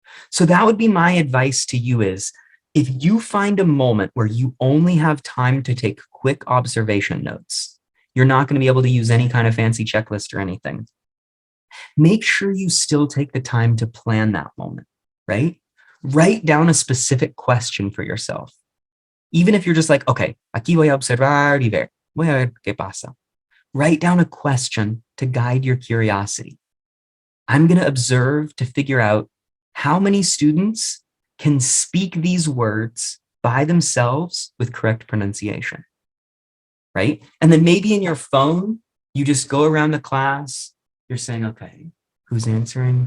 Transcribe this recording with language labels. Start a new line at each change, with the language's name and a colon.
English: So that would be my advice to you is, if you find a moment where you only have time to take quick observation notes, you're not going to be able to use any kind of fancy checklist or anything. Make sure you still take the time to plan that moment, right? Write down a specific question for yourself. Even if you're just like, okay,
Spanish: aquí voy a observar y ver, voy a ver qué pasa.
English: Write down a question to guide your curiosity. I'm going to observe to figure out how many students can speak these words by themselves with correct pronunciation, right? And then maybe in your phone, you just go around the class, you're saying, okay, who's answering?